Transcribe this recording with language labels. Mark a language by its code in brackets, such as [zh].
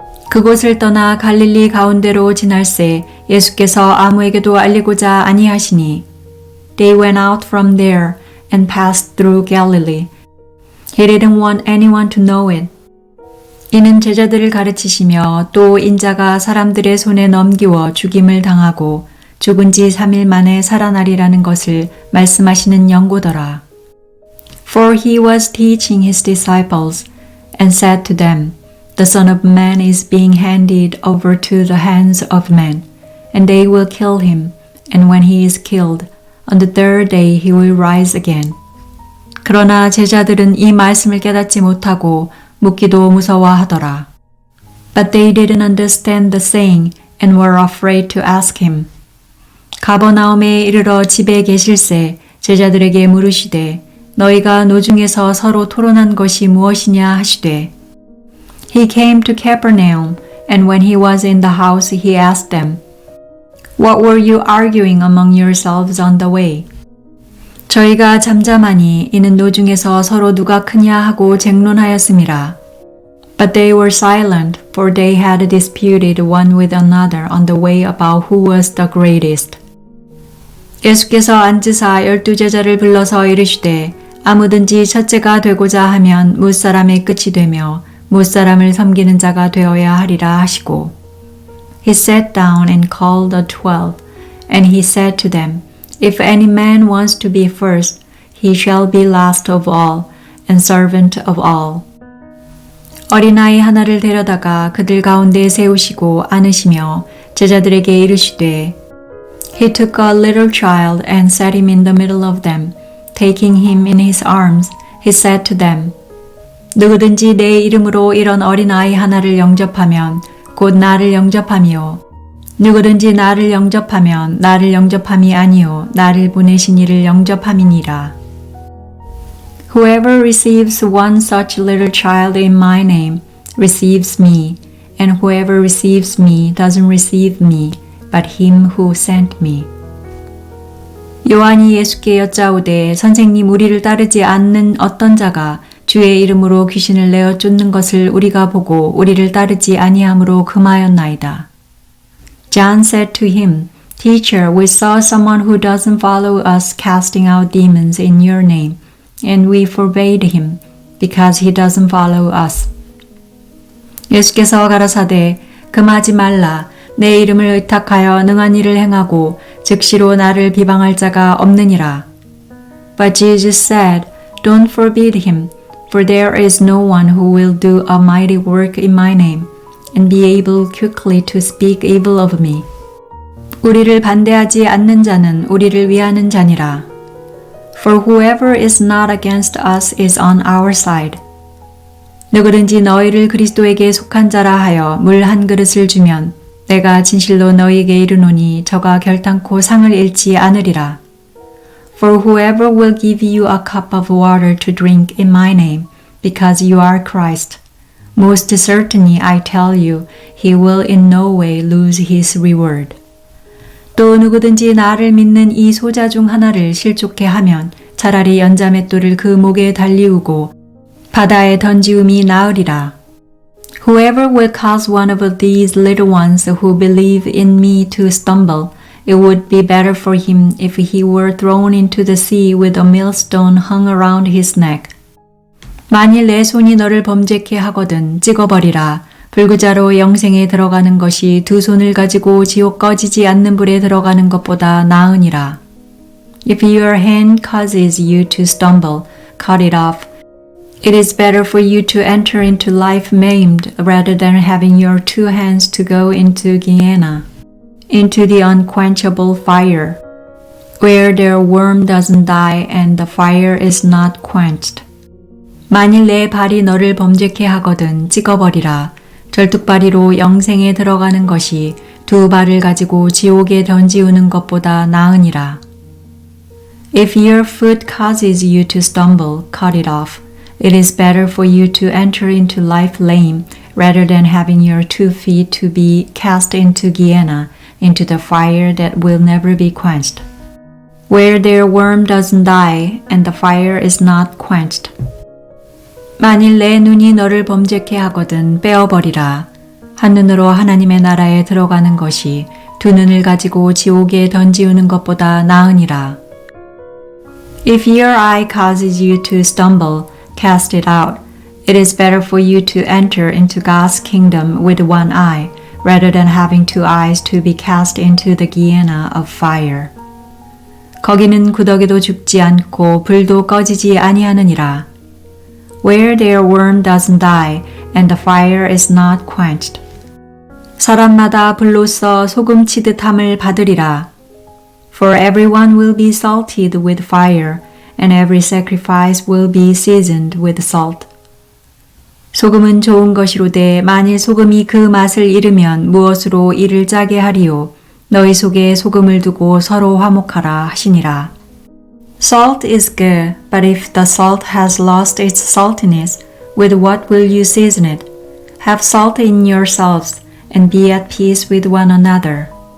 [ko] 그곳을 떠나 갈릴리 가운데로 지날새 예수께서 아무에게도 알리고자 아니하시니. [en] They went out from there and passed through Galilee. He didn't want anyone to know it. [ko] 이는 제자들을 가르치시며 또 인자가 사람들의 손에 넘기워 죽임을 당하고 죽은 지 3일 만에 살아나리라는 것을 말씀하시는 연고더라. [en] For he was teaching his disciples and said to them, The Son of Man is being handed over to the hands of men, and they will kill him, and when he is killed, on the third day he will rise again. [ko] 그러나 제자들은 이 말씀을 깨닫지 못하고 묻기도 무서워하더라. [en] But they didn't understand the saying and were afraid to ask him. [ko] 가버나움에 이르러 집에 계실새 제자들에게 물으시되 너희가 노중에서 서로 토론한 것이 무엇이냐 하시되 [en] He came to Capernaum, and when he was in the house he asked them, What were you arguing among yourselves on the way? [ko] 저희가 잠잠하니 이는 노중에서 서로 누가 크냐 하고 쟁론하였음이라. [en] But they were silent, for they had disputed one with another on the way about who was the greatest. [ko] 예수께서 앉으사 12제자를 불러서 이르시되 아무든지 첫째가 되고자 하면 무사람의 끝이 되며 무사람을 섬기는 자가 되어야 하리라 하시고 [en] He sat down and called the 12, and he said to them, If any man wants to be first, he shall be last of all, and servant of all. [ko] 어린아이 하나를 데려다가 그들 가운데 세우시고 안으시며 제자들에게 이르시되 [en] He took a little child and set him in the middle of them. Taking him in his arms, he said to them, [ko] 누구든지 내 이름으로 이런 어린아이 하나를 영접하면 곧 나를 영접함이요. 누구든지 나를 영접하면 나를 영접함이 아니요 나를 보내신 이를 영접함이니라. [en] Whoever receives one such little child in my name receives me, and whoever receives me doesn't receive me, but him who sent me. [ko] 요한이 예수께 여짜오되 선생님 우리를 따르지 않는 어떤 자가 주의 이름으로 귀신을 내어 쫓는 것을 우리가 보고 우리를 따르지 아니함으로 금하였나이다. [en] John said to him, Teacher, we saw someone who doesn't follow us casting out demons in your name, and we forbade him, because he doesn't follow us. [ko] 예수께서 가라사대 금하지 말라. 내 이름을 의탁하여 능한 일을 행하고 즉시로 나를 비방할 자가 없느니라. [en] But Jesus said, Don't forbid him, for there is no one who will do a mighty work in my name, and be able quickly to speak evil of me. [ko] 우리를 반대하지 않는 자는 우리를 위하는 자니라. [en] For whoever is not against us is on our side. [ko] 누구든지 너희를 그리스도에게 속한 자라 하여 물 한 그릇을 주면 내가 진실로 너희에게 이르노니 저가 결탄코 상을 잃지 않으리라. [en] For whoever will give you a cup of water to drink in my name, because you are Christ, most certainly I tell you, he will in no way lose his reward. [ko] 또 누구든지 나를 믿는 이 소자 중 하나를 실족해 하면 차라리 연자맷돌을 그 목에 달리우고 바다에 던지움이 나으리라. [en] Whoever will cause one of these little ones who believe in me to stumble, it would be better for him if he were thrown into the sea with a millstone hung around his neck. [ko] 만일 내 손이 너를 범죄케 하거든 찍어버리라. 불구자로 영생에 들어가는 것이 두 손을 가지고 지옥 꺼지지 않는 불에 들어가는 것보다 나으니라. [en] If your hand causes you to stumble, cut it off. It is better for you to enter into life maimed rather than having your two hands to go into Gehenna, into the unquenchable fire, where their worm doesn't die and the fire is not quenched. [ko] 만일 내 발이 너를 범죄케 하거든 찍어버리라. 절뚝발이로 영생에 들어가는 것이 두 발을 가지고 지옥에 던지우는 것보다 나으니라. [en] If your foot causes you to stumble, cut it off. It is better for you to enter into life lame rather than having your 2 feet to be cast into Gehenna, into the fire that will never be quenched, where their worm doesn't die and the fire is not quenched. [ko] 만일 내 눈이 너를 범죄케 하거든 빼어버리라. 한 눈으로 하나님의 나라에 들어가는 것이 두 눈을 가지고 지옥에 던지우는 것보다 나으니라. [en] If your eye causes you to stumble, cast it out. It is better for you to enter into God's kingdom with one eye, rather than having 2 eyes to be cast into the Gehenna of fire. [ko] 거기는 구더기도 죽지 않고 불도 꺼지지 아니하느니라. [en] Where their worm doesn't die, and the fire is not quenched. [ko] 사람마다 불로써 소금 치듯 함을 받으리라. [en] For everyone will be salted with fire, and every sacrifice will be seasoned with salt. [ko] 소금은 좋은 것이로되 만일 소금이 그 맛을 잃으면 무엇으로 이를 짜게 하리요. 너희 속에 소금을 두고 서로 화목하라 하시니라. [en] Salt is good, but if the salt has lost its saltiness, with what will you season it? Have salt in yourselves, and be at peace with one another.